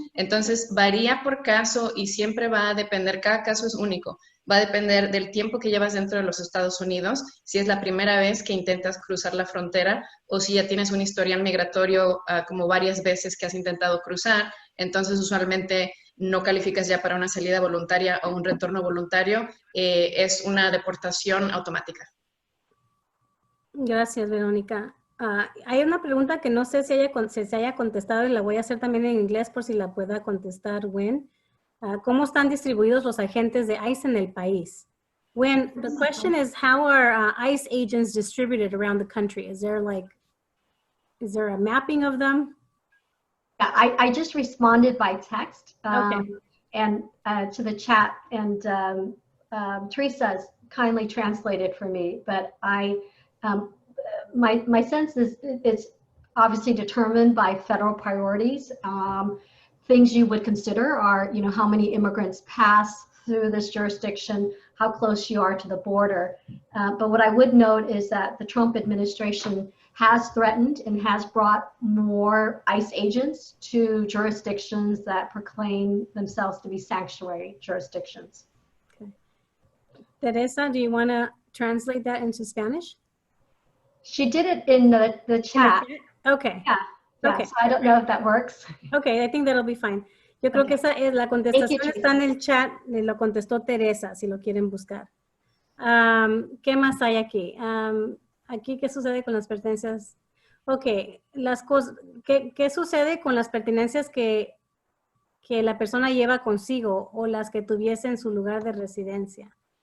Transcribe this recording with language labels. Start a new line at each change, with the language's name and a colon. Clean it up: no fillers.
Spanish: Entonces, varía por caso y siempre va a depender, cada caso es único, va a depender del tiempo que llevas dentro de los Estados Unidos, si es la primera vez que intentas cruzar la frontera o si ya tienes un historial migratorio como varias veces que has intentado cruzar, entonces usualmente no calificas ya para una salida voluntaria o un retorno voluntario, es una deportación automática. Gracias, Verónica. Hay una pregunta que no sé si se haya contestado y la voy a hacer también en inglés por si la pueda contestar Gwen. ¿Cómo están distribuidos los agentes de ICE en el país?
English: Gwen, the question is, how are ICE agents distributed around the country? Is there a mapping of them? Yeah, I just responded by text Okay. and to the chat, and Teresa's kindly translated for me, but my sense is it's obviously determined by federal priorities. Things you would consider are, how many immigrants pass through this jurisdiction, how close you are to the border. But what I would note is that the Trump administration has threatened and has brought more ICE agents to jurisdictions that proclaim themselves to be sanctuary jurisdictions. Okay. Teresa, do you want to translate that into Spanish? She did it in the chat. Okay. Yeah, Okay. so I don't know if that works. Okay, I think that'll be fine.
Spanish: Yo creo que esa es la contestación, está en el chat, lo contestó Teresa, si lo quieren buscar. ¿Qué más hay aquí? Aquí, ¿qué sucede con las pertenencias? Ok, las cosas, ¿qué sucede con las pertenencias que la persona lleva consigo o las que tuviese en su lugar de residencia?